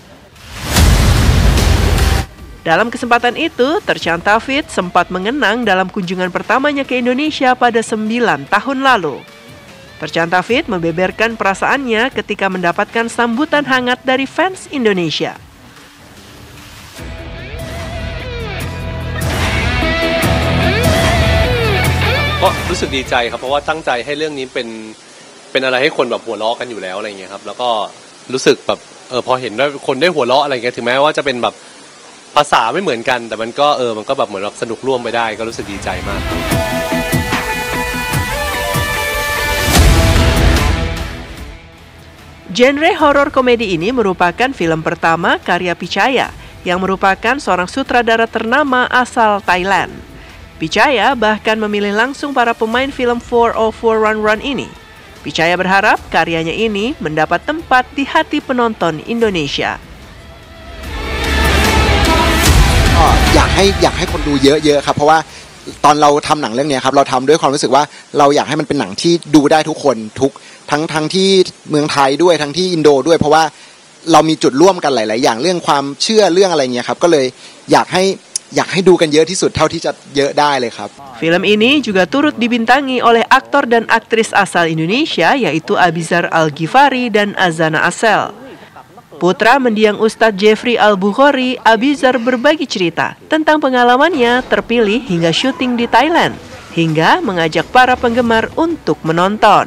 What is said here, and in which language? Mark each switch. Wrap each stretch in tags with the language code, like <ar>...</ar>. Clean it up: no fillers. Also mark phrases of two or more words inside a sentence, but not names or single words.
<id>Dalam kesempatan itu, Terchant Taufik sempat mengenang dalam kunjungan pertamanya ke Indonesia pada 9 tahun lalu. Terchant Taufik membeberkan perasaannya ketika mendapatkan sambutan hangat dari fans Indonesia.</id> <th>ก็รู้สึกดีใจครับเพราะว่าตั้งใจให้เรื่องนี้เป็นอะไรให้คนแบบหัวเราะกันอยู่แล้วอะไรเงี้ยครับแล้วก็รู้สึกแบบพอเห็นว่าคนได้หัวเราะอะไรเงี้ยถึงแม้ว่าจะเป็นแบบภาษาไม่เหมือนกันแต่มันก็มันก็แบบเหมือนแบบสนุกร่วมไปได้ก็รู้สึกดีใจมาก</th> <id>Genre horor komedi ini merupakan film pertama karya Pichaya yang merupakan seorang sutradara ternama asal Thailand. Pichaya bahkan memilih langsung para pemain film 404 Run Run ini. Pichaya berharap karyanya ini mendapat tempat di hati penonton Indonesia.</id> <th>อยากให้คนดูเยอะๆครับเพราะว่าตอนเราทำหนังเรื่องนี้ครับเราทำด้วยความรู้สึกว่าเราอยากให้มันเป็นหนังที่ดูได้ทุกคนทั้งที่เมืองไทยด้วยทั้งที่อินโดด้วยเพราะว่าเรามีจุดร่วมกันหลายๆอย่างเรื่องความเชื่อเรื่องอะไรเงี้ยครับก็เลยอยากให้ดูกันเยอะที่สุดเท่าที่จะเยอะได้เลยครับ</th> <id>Film ini juga turut dibintangi oleh aktor dan aktris asal Indonesia yaitu Abizar Al-Ghifari dan Azana Asel. Putra mendiang Ustadz Jeffrey Al-Bukhari, Abizar berbagi cerita tentang pengalamannya terpilih hingga syuting di Thailand, hingga mengajak para penggemar untuk menonton.</id>